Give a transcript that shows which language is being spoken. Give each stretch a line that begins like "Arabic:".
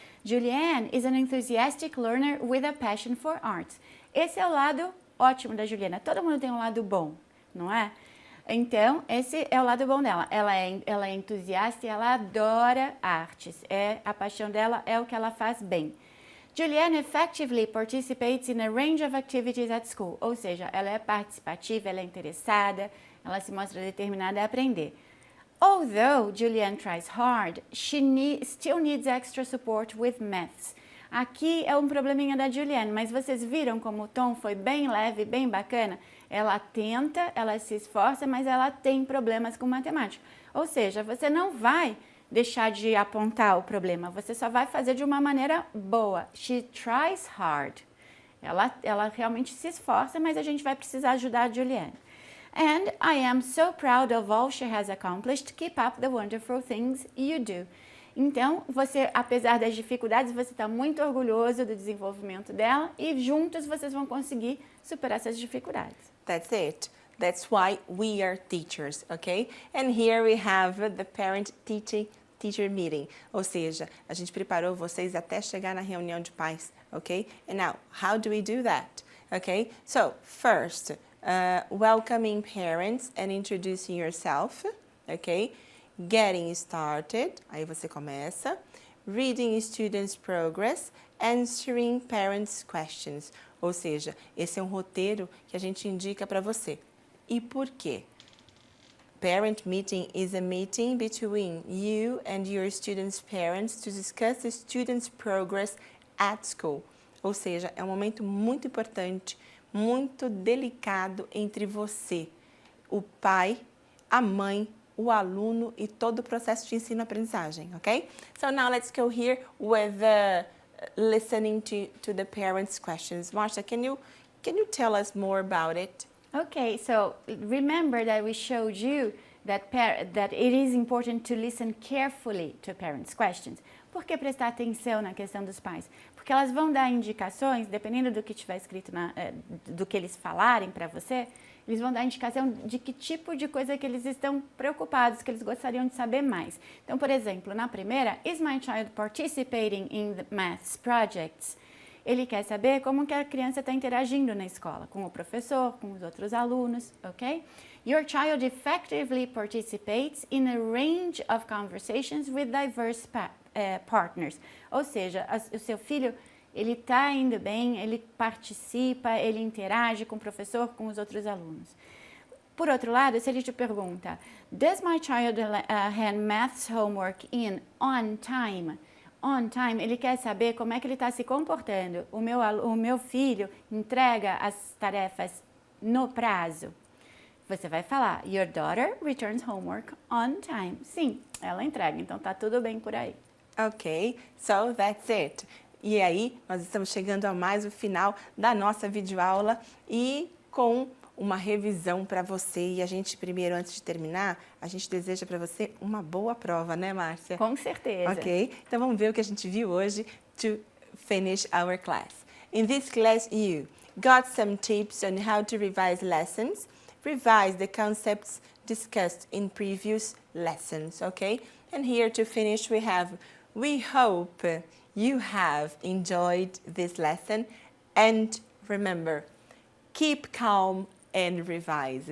English: Julianne is an enthusiastic learner with a passion for arts.
Portuguese: Esse é o lado ótimo da Juliana, todo mundo tem um lado bom, não é? Então, esse é o lado bom dela. Ela é entusiasta e ela adora artes. A paixão dela é o que ela faz bem.
English: Julianne effectively participates in a range of activities at school.
Portuguese: Ou seja, ela é participativa, ela é interessada, ela se mostra determinada a aprender.
English: Although Julianne tries hard, she still needs extra support with maths.
Portuguese: Aqui é um probleminha da Julianne, mas vocês viram como o tom foi bem leve, bem bacana? Ela tenta, ela se esforça, mas ela tem problemas com matemática. Ou seja, você não vai deixar de apontar o problema, você só vai fazer de uma maneira boa.
English: She tries hard.
Portuguese: Ela realmente se esforça, mas a gente vai precisar ajudar a Julianne.
English: And I am so proud of all she has accomplished. Keep up the wonderful things you do.
Portuguese: Então, você, apesar das dificuldades, você está muito orgulhoso do desenvolvimento dela e juntos vocês vão conseguir superar essas dificuldades.
English: That's it. That's why we are teachers, okay? And here we have the parent-teacher meeting.
Portuguese: Ou seja, a gente preparou vocês até chegar na reunião de pais, okay?
English: And now, how do we do that? Okay? So, first, welcoming parents and introducing yourself, okay? Getting started,
Portuguese: aí você começa.
English: reading students' progress, answering parents' questions.
Portuguese: Ou seja, esse é um roteiro que a gente indica para você. E por quê?
English: Parent meeting is a meeting between you and your students' parents to discuss the students' progress at school.
Portuguese: Ou seja, é um momento muito importante, muito delicado entre você, o pai, a mãe, o aluno e todo o processo de ensino-aprendizagem, ok?
English: So now let's go here with listening to the parents' questions. Marcia, can you tell us more about it? Okay, so remember that we showed you that it is important to listen carefully to parents' questions.
Portuguese: Por que prestar atenção na questão dos pais? Porque elas vão dar indicações, dependendo do que tiver escrito, do que eles falarem para você, eles vão dar indicação de que tipo de coisa que eles estão preocupados, que eles gostariam de saber mais. Então, por exemplo, na primeira,
English: is my child participating in the maths projects?
Portuguese: Ele quer saber como que a criança está interagindo na escola, com o professor, com os outros alunos, ok?
English: Your child effectively participates in a range of conversations with diverse partners.
Portuguese: Ou seja, o seu filho, ele está indo bem, ele participa, ele interage com o professor, com os outros alunos. Por outro lado, se ele te pergunta,
English: does my child hand maths homework in on time? On time,
Portuguese: ele quer saber como é que ele está se comportando. O meu filho entrega as tarefas no prazo. Você vai falar,
English: your daughter returns homework on time.
Portuguese: Sim, ela entrega, então tá tudo bem por aí.
English: Ok, so that's it.
Portuguese: E aí, nós estamos chegando a mais o final da nossa videoaula e com uma revisão para você. E a gente, primeiro, antes de terminar, a gente deseja para você uma boa prova, né, Márcia? Com certeza. Ok, então vamos ver o que a gente viu hoje
English: to finish our class. In this class, you got some tips on how to revise lessons, revise the concepts discussed in previous lessons, okay? And here to finish, we hope you have enjoyed this lesson and remember, keep calm and revise.